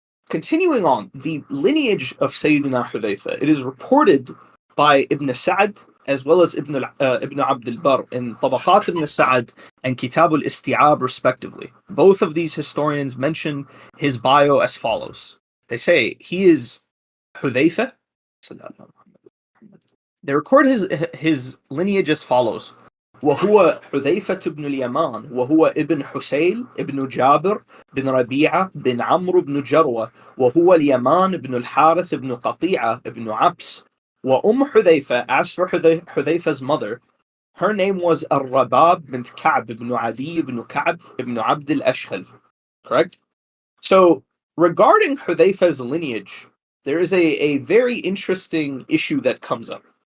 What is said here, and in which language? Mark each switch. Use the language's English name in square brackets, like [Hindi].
[English] Continuing on, the lineage of Sayyidina Hudhayfah, it is reported by Ibn Sa'd as well as Ibn Abd al-Barr in Tabaqat Ibn Sa'd and Kitab al-Isti'ab respectively. Both of these historians mention his bio as follows. They say he is Hudhayfah. They record his lineage as follows. [Arabic] وهو حذيفة بن اليمان وهو ابن حسيل ابن جابر بن ربيعة بن عمرو بن جروة وهو اليمان بن الحارث بن قطيعة بن عبس. [English] حذيفة, as for Hudhayfah's mother, her name was Al-Rabab bint Ka'b ibn Adi ibn Ka'b ibn Abd al-Ashhal. Correct? So, regarding Hudhayfah's lineage, there is a very interesting issue that comes up.